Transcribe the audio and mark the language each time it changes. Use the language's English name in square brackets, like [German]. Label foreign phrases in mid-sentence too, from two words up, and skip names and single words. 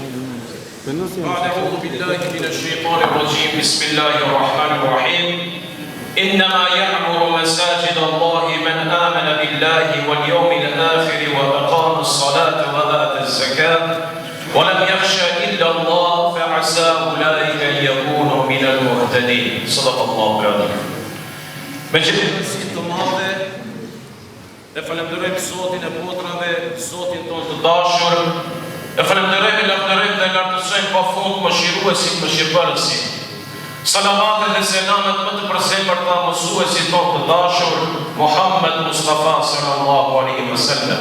[Arabic] بعد أعوذ بالله من الشيطان الرجيم بسم الله الرحمن الرحيم إنما يعمر مساجد الله من آمن بالله واليوم الآخر وأقام الصلاة وآتى الزكاة ولم يخش إلا الله فعسى أولئك أن يكونوا من المهتدين صدق الله العظيم. [Albanian] Me gjithësi të madhe dhe falenderojmë Zotin e botrave, Zotin tonë të dashur, e falenderojmë, lavdërojmë dhe lartësojmë pafund mëshiruesit, mëshirbërësit. Salavatet dhe selamet më të përzemërta mësuesit tonë të dashur, Muhammed Mustafa [Arabic] صلى الله عليه وسلم.